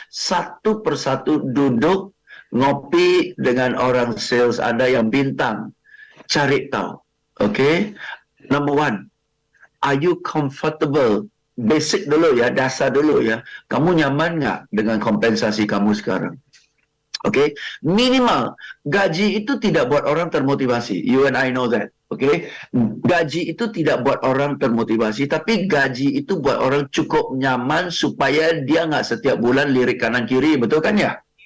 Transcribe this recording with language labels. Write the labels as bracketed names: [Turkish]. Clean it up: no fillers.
[Indonesian] Satu persatu duduk ngopi dengan orang sales Anda yang bintang. Cari tahu, okay. [English] Number one, are you comfortable? [Indonesian] Basic dulu ya, dasar dulu ya. Kamu nyaman nggak dengan kompensasi kamu sekarang? Okay, minimal gaji itu tidak buat orang termotivasi. [English] You and I know that. [Indonesian] Okay, gaji itu tidak buat orang termotivasi, tapi gaji itu buat orang cukup nyaman supaya dia nggak setiap bulan lirik kanan kiri, betul kan ya?